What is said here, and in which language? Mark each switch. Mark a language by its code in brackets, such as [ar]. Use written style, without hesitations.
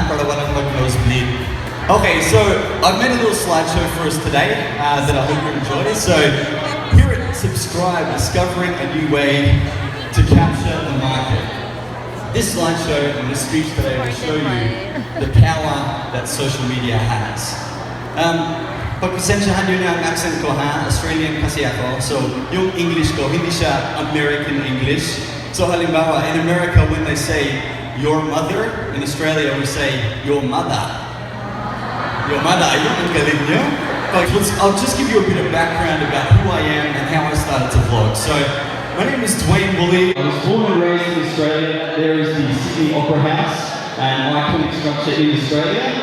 [tl] Para walang mag-nosebleed. [en] Okay, so I've made a little slideshow for us today that I hope you enjoy. So here at Subscribe, discovering a new way to capture the market. This slideshow and this speech today will show you the power that social media has. [tl] Pagpasensyahan nyo na ang accent ko, ha? Australian kasi ako. So yung English ko, hindi siya American English. [en] So halimbawa, in America, when they say your mother, in Australia we say your mother. Your mother, [tl] ayun ang galing nyo? [en] I'll just give you a bit of background about who I am and how I started to vlog. So, my name is Dwayne Woolley. I was born and raised in Australia. There is the Sydney Opera House and iconic structure in Australia.